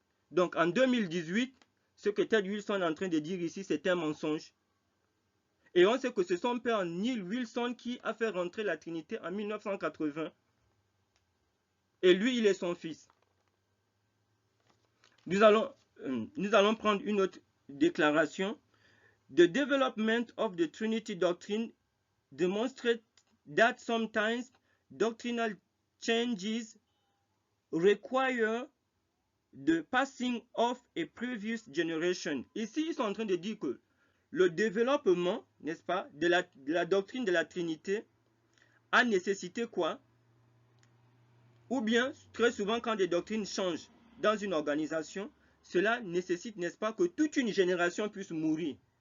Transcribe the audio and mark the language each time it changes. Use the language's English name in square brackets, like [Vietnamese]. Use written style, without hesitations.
[French] Donc en 2018, ce que Ted Wilson est en train de dire ici, c'est un mensonge. Et on sait que c'est son père Neil Wilson qui a fait rentrer la Trinité en 1980. Et lui, il est son fils. Nous allons prendre une autre déclaration. [English] The development of the Trinity doctrine demonstrates that sometimes doctrinal changes require the passing of a previous generation. [French] Ici, ils sont en train de dire que le développement, n'est-ce pas, de la doctrine de la Trinité a nécessité quoi? Ou bien, très souvent, quand des doctrines changent dans une organisation, cela nécessite, n'est-ce pas, que toute une génération puisse mourir.